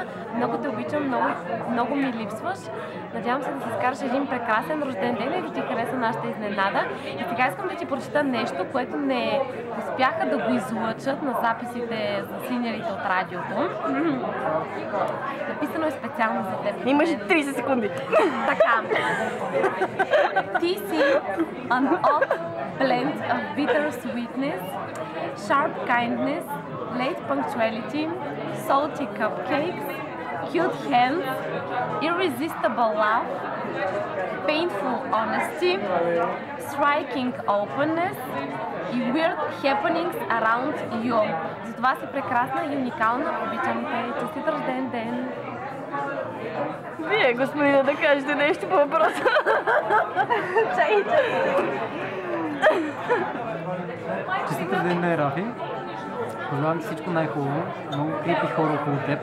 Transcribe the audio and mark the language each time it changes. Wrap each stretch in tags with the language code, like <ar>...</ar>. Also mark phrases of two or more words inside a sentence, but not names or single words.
<bg>Много те обичам, много ми липсваш. Надявам се да си изкараш един прекрасен рожден ден и да ти хареса нашата изненада. И сега искам да ти прочита нещо, което не успяха да го излъчат на записите за синьорите от радиото. Написано е специално за теб. Имаш 30 секунди. Така. Ти си</bg> <en>an odd blend of bitter sweetness, sharp kindness, late punctuality, salty cupcakes, cute hands, irresistible love, painful honesty, striking openness и weird happenings around you.</en> <bg>Затова си прекрасна и уникална. Обичам те. Честит рожден ден! Вие, господина, да кажете нещо по въпроса. Честит рожден ден, Рафи! Пожелавам ти всичко най-хубаво, много крипи хора около теб.</bg>